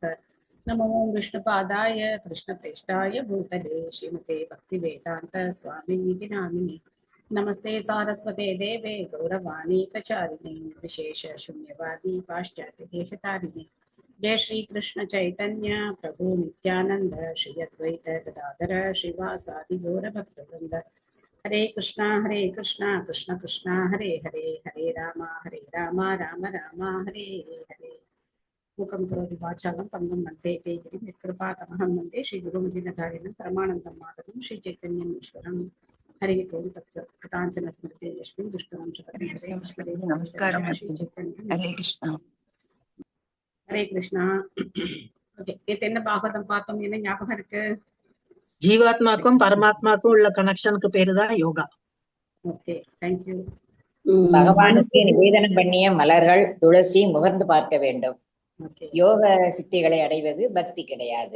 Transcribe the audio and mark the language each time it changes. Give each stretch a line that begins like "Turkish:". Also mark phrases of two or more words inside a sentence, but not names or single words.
Sanskrit: नमो विष्णुपादाय कृष्णप्रेष्ठाय भूतले श्रीमते भक्तिवेदान्त स्वामिनिति नामिने। नमस्ते सारस्वते देवे गौरवाणी प्रचारिणे विशेष शून्यवादी पाश्चात्य देशतारिणे। जय श्री कृष्ण चैतन्य प्रभु नित्यानंद श्री अद्वैत गदाधर श्रीवासादि गौर भक्तवृंद। हरे कृष्णा कृष्ण कृष्णा हरे हरे हरे राम राम राम हरे हरे। मुखं करोति वाचालं पङ्गुं मध्ये गिरिं यत्कृपातमहं वन्दे श्रीगुरुं परमानन्दं माधवं श्रीचैतन्यम् ईश्वरम्। हरिः ओं तत्सत्। कृताञ्चन स्मृते यस्मिन् दुष्करं शपथं नमस्कारं श्रीचैतन्यं। हरे कृष्ण हरे कृष्णा.
Tamil: ஓகே, நேற்று என்ன பாகவதம் பார்த்தோம்? என்ன ஞாபகம் இருக்கு? ஜீவாத்மாக்கும் பரமாத்மாக்கும் உள்ள கனெக்ஷனுக்கு பேருதான் யோகா.
English: Okay, thank you.
Tamil: பகவானுக்கு நிவேதனம் பண்ணிய மலர்கள் துளசி முகர்ந்து பார்க்க வேண்டும். யோக சித்திகளை அடைவது பக்தி கிடையாது.